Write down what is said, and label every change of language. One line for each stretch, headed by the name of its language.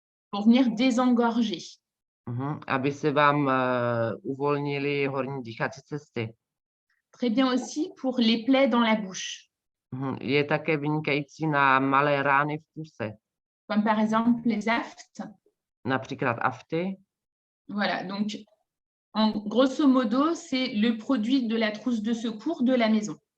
French: Pour venir désengorger.
Czech: Aby se vám uvolnily horní dýchací cesty.
French: Très bien aussi pour les plaies dans la bouche.
Czech: Je také vynikající na malé rány v puse.
French: Comme par exemple les aftes.
Czech: Například afty.
French: Voilà, donc en grosso modo, c'est le produit de la trousse de secours de la maison.